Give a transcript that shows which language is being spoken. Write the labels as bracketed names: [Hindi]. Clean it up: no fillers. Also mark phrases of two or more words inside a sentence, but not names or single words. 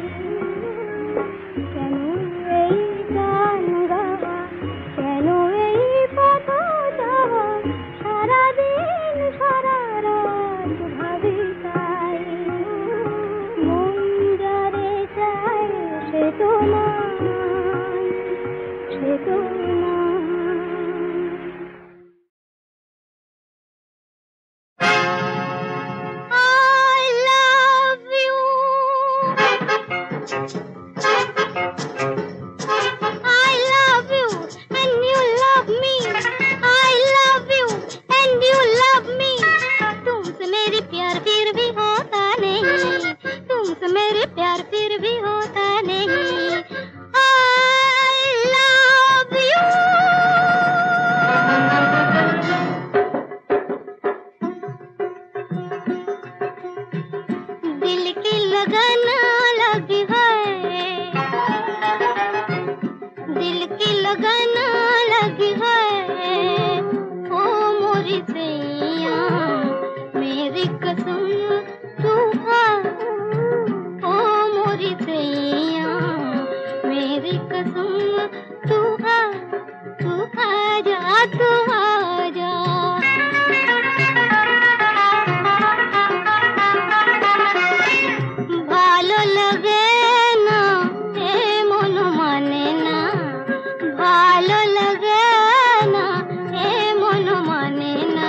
[Bangla] কেন এই গান গাওয়া, কেন এই পথ যাওয়া, সারাদিন সারা রাত ভাবি তাই। মন যারে চায় সে তো নাই, সে তো নাই। [English] I love you, I love you and you love me, I love you and you love me। [Hindi] तुमसे मेरी प्यार फिर भी होता नहीं, तुमसे मेरे प्यार फिर भी होता नहीं। [English] I love you। [Hindi] दिल की लगन लगी है, दिल की लगन लगी है। ओ मोरी सैया मेरी कसम तू खा, ओ मोरी सैया मेरी कसम तू खा, तू आजा, तू आजा। [Bangla] ভালো লাগে না এ মন মানে না, ভালো লাগে না এ মন মানে না।